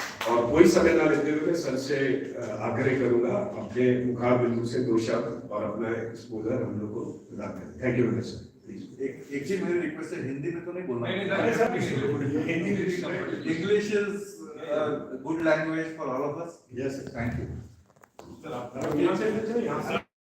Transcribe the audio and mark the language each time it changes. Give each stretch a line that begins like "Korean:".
Hindi: और कोई समय ना लेते हुए सर से आग्रह करूंगा अपने मुखाबिल से 2 शब्द और अपना एक्सपोजर हम लोग को बता दें।
English: thank you very much
Hindi: sir. एक चीज मेरी रिक्वेस्ट है, हिंदी में तो नहीं बोलना। नहीं, हिंदी में।
English: English is a good language for all of us. Yes, thank you.
Hindi: Sir आप यहाँ से लेते यहाँ से।